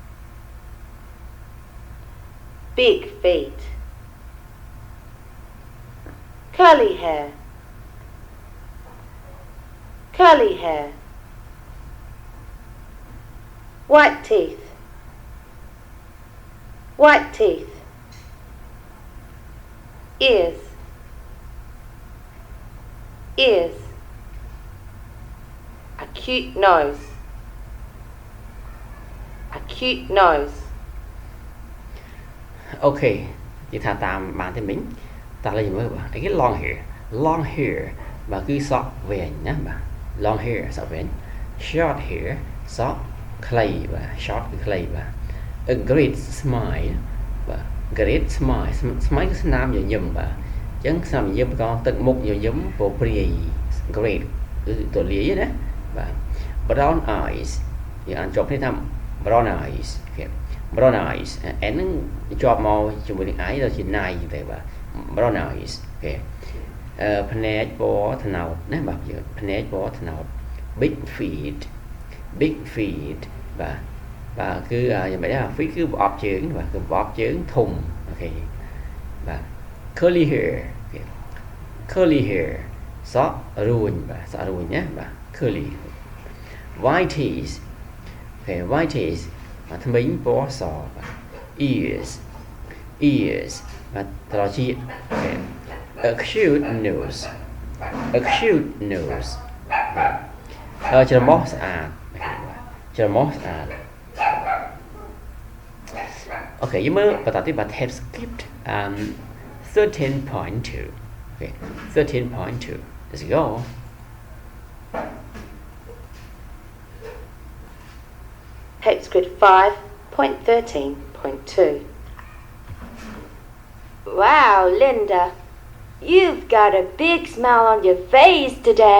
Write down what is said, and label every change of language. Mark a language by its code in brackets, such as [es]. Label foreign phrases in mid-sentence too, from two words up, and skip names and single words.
[en] curly hair white teeth ears a cute nose [km] Okay និយាយថាតាមបានទេមិញតោះឥឡូវយើងមើលបាទគេ [en] long hair [km] បាទគឺសក់វែងណាបាទ [en] long hair [km] សក់វែង short hair សក់ខ្លីបាទ short គឺខ្លីបាទ [en] a great smile [km] បាទ [en] great smile [km] គឺស្នាមញញឹ មបាទអញ្ចឹងស្នាមញញឹមកងទឹកមុខញញឹមពព្រាយ great គឺទូលាយណាបាទ [en] brown eyes [km] យើងអានចប់នេះថា [en] brown eyes [km] អូខេ [en] brown eyes and [km] នឹងជាប់មកជាមួយនឹង eye ដល់ជា night ទៅបាទ [en] brown eyes [km] អូខេភ្នែកពណ៌ត្នោតណាបាទយើងភ្នែកពណ៌ត្នោត [en] big feet [km] បាទគឺយ៉ាងម៉េចដែរ feet គឺប្រអប់ជើងបាទគឺប្រអប់ជើងធំអូខេបាទ curly hair សក់រួញបាទសក់រួញណាបាទ [en] curly white teeth [km] អូខេ [en] white teeth [km] បាទថ្មិញពណ៌សបាទ ears បាទត្រចៀកអូខេ [en] a cute nose [km] ច្រមុះស្អាតអូខេយើងមើលបន្តទៀតបាទ [en] Tapescript 13.2 okay 13.2 let's go Tapescript 5.13.2 Wow, Linda, you've got a big smile on your face today.